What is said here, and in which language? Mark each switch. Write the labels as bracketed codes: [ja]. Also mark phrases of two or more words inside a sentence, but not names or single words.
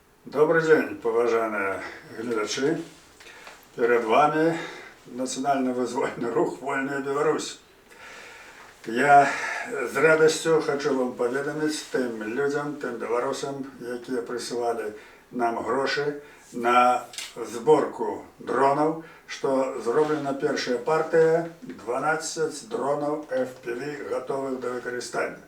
[ru] Добрый день, [be] поважаныя гледачы. [ru] Перед вами национально- [be] вызвольный рух [ru] «Вольная Беларусь». [be] Я з радасцю хочу вам паведаміць тым людям, тым беларусам, якія прысылалі нам грошы на сборку дронаў, што зроблена першая партыя 12 дронаў FPV готовых да выкарыстання.